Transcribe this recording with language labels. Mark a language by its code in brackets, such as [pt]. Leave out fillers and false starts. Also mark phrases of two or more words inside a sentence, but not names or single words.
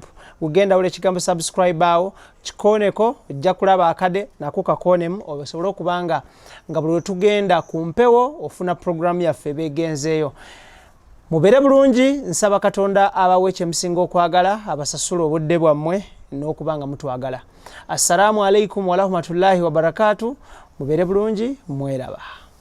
[lg] Ugenda ule kigambo subscribe awo kikoneko ojja kulaba akade nako kakonemu osobola okubanga nga buli tugenda ku mpewo ofuna program yaffe begenzeeyo. Mubere bulungi, nsaba Katonda abawe kyemusinga okwagala, abasasula obudde bwammwe n'okubanga mutwagala. [ar] السلام عليكم ورحمة الله وبركاته. [lg] Mubere bulungi, mweraba.